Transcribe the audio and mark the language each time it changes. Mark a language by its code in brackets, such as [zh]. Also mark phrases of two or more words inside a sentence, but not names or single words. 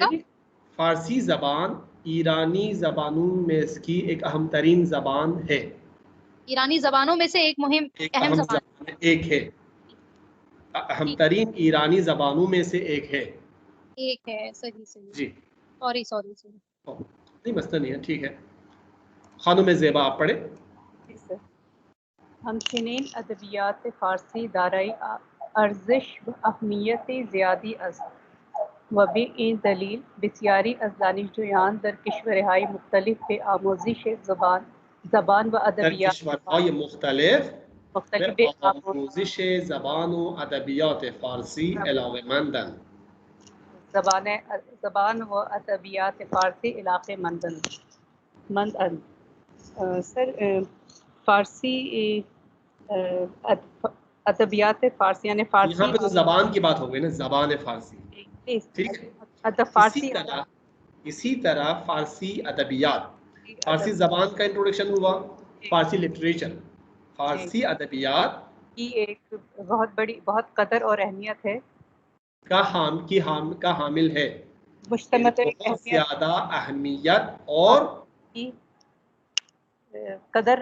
[ur] فارسی زبان ایرانی زبانوں میں اس کی ایک اہم ترین زبان ہے، ایرانی زبانوں میں سے ایک اہم زبان ایک ہے، اہم ترین ایرانی زبانوں میں سے ایک ہے. صحیح جی، سوری نہیں مسئلہ نہیں ہے، ٹھیک ہے. خانم زیبا آپ پڑھیں. [fa] همچنین ادبیات فارسی دارای ارزش و اهمیت زیادی است و به این دلیل بسیاری از دانشجویان در کشورهای مختلف به آموزش زبان و ادبیات کشورهای مختلف به آموزش زبان و ادبیات فارسی علاقه‌مندند. زبان و ادبیات فارسی علاقه‌مندند. [ur] سر فارسی ادبیات فارسی یعنی فارسی، یہاں پہ تو زبان کی بات ہو گئی نا، زبان فارسی. ٹھیک ہے، اسی طرح فارسی ادبیات، فارسی زبان کا انٹروڈکشن ہوا، فارسی لٹریچر، فارسی ادبیات کی ایک بہت بڑی، بہت قدر اور اہمیت ہے، کا حامل ہے، مشتمل بہت زیادہ اہمیت اور قدر